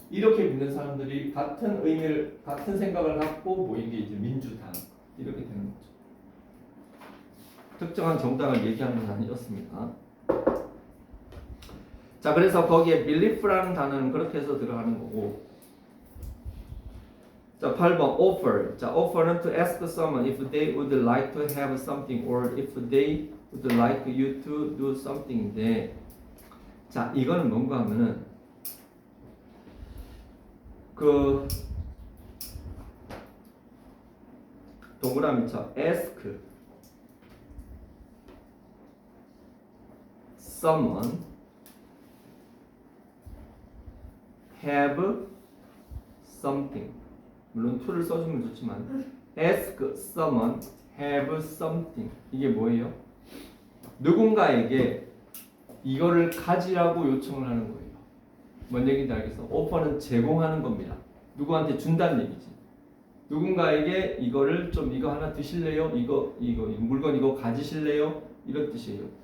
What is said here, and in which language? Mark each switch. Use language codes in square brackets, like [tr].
[ko] 이렇게 믿는 사람들이 같은 의미를, 같은 생각을 갖고 모인 게 이제 민주당 이렇게 되는 거죠. 특정한 정당을 얘기하는 건 아니었습니다. 자, 그래서 거기에 belief라는 단어는 그렇게 해서 들어가는 거고. 자, 8번 offer. 자, offer는 [en] to ask someone if they would like to have something or if they would like you to do something [ko] 인데 자, 이거는 뭔가 하면은 그 동그라미쳐 [en] ask someone have something [ko] 물론 to를 써주면 좋지만 [en] ask someone have something [ko] 이게 뭐예요? 누군가에게 이거를 가지라고 요청을 하는 거예요. 뭔 얘기인지 알겠어? 오퍼는 제공하는 겁니다. 누구한테 준다는 얘기지. 누군가에게 이거를 좀 이거 하나 드실래요? 이거 물건 이거 가지실래요? 이런 뜻이에요.